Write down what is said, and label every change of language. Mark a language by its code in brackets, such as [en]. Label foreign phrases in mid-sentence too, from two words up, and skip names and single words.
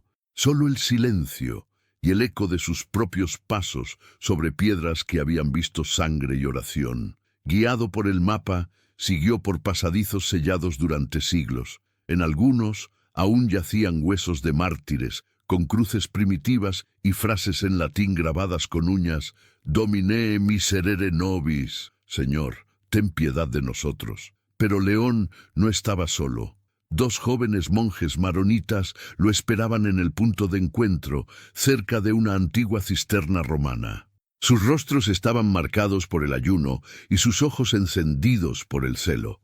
[es] Solo el silencio y el eco de sus propios pasos sobre piedras que habían visto sangre y oración. Guiado por el mapa, siguió por pasadizos sellados durante siglos. En algunos aún yacían huesos de mártires, con cruces primitivas y frases en latín grabadas con uñas. [la] Domine miserere nobis, [es] Señor, ten piedad de nosotros. Pero León no estaba solo. 2 jóvenes monjes maronitas lo esperaban en el punto de encuentro, cerca de una antigua cisterna romana. Sus rostros estaban marcados por el ayuno y sus ojos encendidos por el celo.